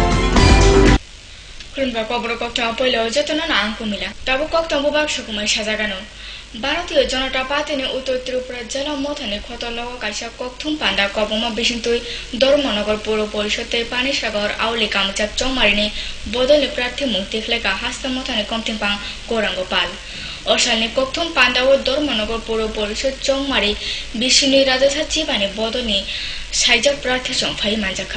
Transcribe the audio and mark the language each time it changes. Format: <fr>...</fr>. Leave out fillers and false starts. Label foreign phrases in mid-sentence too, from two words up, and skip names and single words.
<trp>Kurunba kobro kokta poilo jotona na angkumila. Tabu kokta bubak sukumai sajagano. ভারতীয় জনতা পার্টি উত্তর ত্রিপুরা জেলা মথানে খতলগ কাইসা ককথুম পান্ডা কবমা বিশিন্তুই ধর্মনগর পৌর পরিষদে পানিসাগর আউলি কামচাপ চৌমারিনে বদলে প্রার্থী মুক্তি ফ্লেকা হাস্তা মথানে কমথিংপাং গৌরাঙ্গ পাল অসালনি ককথুম পান্ডা ও ধর্মনগর পৌর পরিষদ চৌমারি বিশিনী রাজসা চিবানি বদনি সাইজা প্রার্থী চংফাই মানজাখা</trp>